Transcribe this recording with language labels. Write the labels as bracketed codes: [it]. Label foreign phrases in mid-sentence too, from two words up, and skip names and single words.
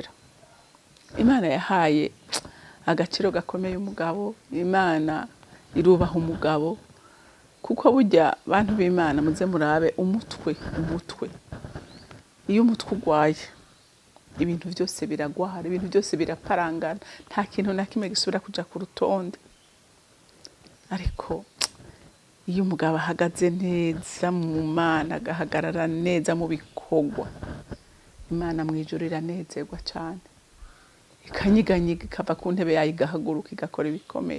[rn] Imana yahaye agaciro gakomeye umugabo, Imana irubaha umugabo. Kuko burya bantu b'Imana muze murabe umutwe. Iyo umutwe ugwaye ibintu byose biragwara, ibintu byose biraparangana, nta kintu na kimwe gisubira kuja ku rutonde. Ariko iyo umugabo ahagaze neza mu Mana, agahagarara neza mu bikorwa, Imana mwijuru iranezerwa cyane, ikanyiganyiga ikava ku ntebe yayo igahaguruka igakora ibikomeye.